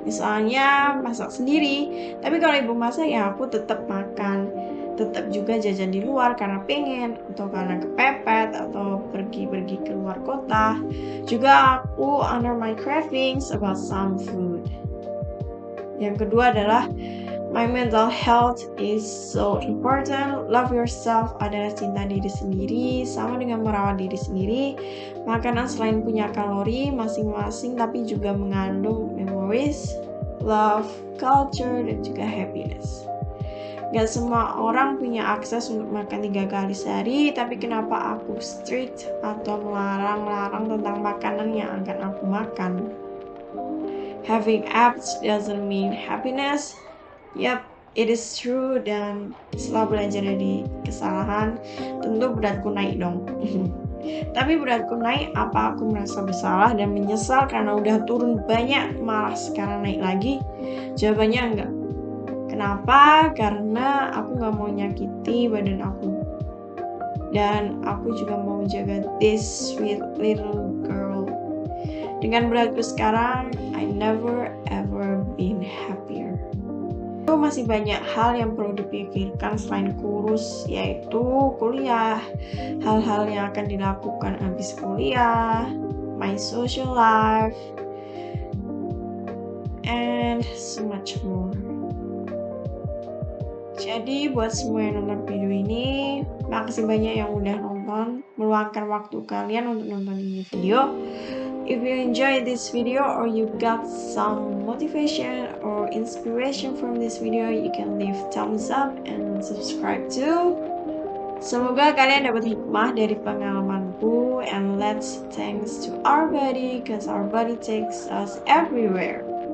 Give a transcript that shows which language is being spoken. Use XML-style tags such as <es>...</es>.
<id>Misalnya masak sendiri, tapi kalau ibu masak ya aku tetap makan, tetap juga jajan di luar karena pengen atau karena kepepet atau pergi ke luar kota. Juga aku</id> <en>honor my cravings about some food.</en> <id>Yang kedua adalah</id> <en>my mental health is so important. Love yourself</en> <id>adalah cinta diri sendiri, sama dengan merawat diri sendiri. Makanan selain punya kalori masing-masing, tapi juga mengandung</id> <en>memories, love, culture,</en> <id>dan juga happiness. Gak semua orang punya akses untuk makan 3 kali sehari, tapi kenapa aku strict atau melarang tentang makanan yang akan aku makan?</id> <en>Having abs doesn't mean happiness.</en> <id>Yap,</id> <en>it is true,</en> <id>dan setelah belajar dari kesalahan, tentu beratku naik dong. Tapi beratku naik, apa aku merasa bersalah dan menyesal karena udah turun banyak, malah sekarang naik lagi? Jawabannya enggak. Kenapa? Karena aku gak mau nyakiti badan aku. Dan aku juga mau jaga</id> <en>this sweet little girl.</en> <id>Dengan beratku sekarang,</id> <en>I never ever been happier.</en> <id>Masih banyak hal yang perlu dipikirkan selain kurus, yaitu kuliah, hal-hal yang akan dilakukan habis kuliah,</id> <en>my social life, and so much more.</en> <id>Jadi buat semua yang nonton video ini, makasih banyak yang udah nonton, meluangkan waktu kalian untuk nonton ini video.</id> <en>If you enjoyed this video or you got some motivation or inspiration from this video, you can leave thumbs up and subscribe too.</en> <id>Semoga kalian dapat hikmah dari pengalamanku,</id> <en>and let's thanks to our body, cause our body takes us everywhere.</en>